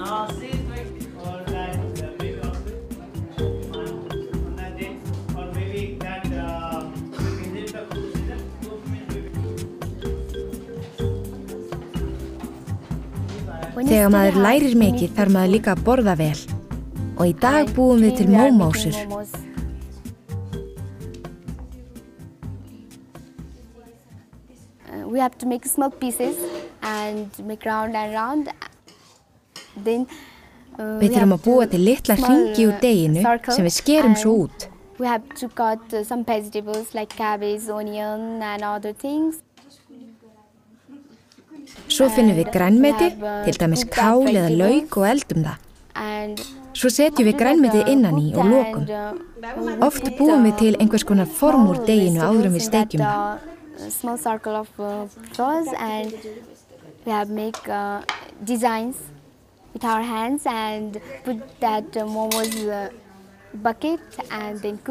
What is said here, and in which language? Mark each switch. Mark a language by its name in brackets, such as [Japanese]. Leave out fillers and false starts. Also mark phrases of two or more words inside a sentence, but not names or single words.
[Icelandic] Þegar maður lærir mikið þarf maður líka að borða vel. Og í dag búum við til mómósur. [English] We have to make small pieces and make round and round. [Icelandic] Then við þurfum að búa til litla hringi úr deiginu sem við skerum svo út. [English] We have to cut some vegetables like cabbage, onion and other things. [Icelandic] Svo finnum við grænmeti, til dæmis kál eða lauk og eldum það. Svo setjum við grænmetið innan í og lokum. Oft búum við til einhvers konar form úr deiginu áður en við steikjum það. [English] Small circle of cloth and we have make designs with our hands and put that momos bucket and then cook.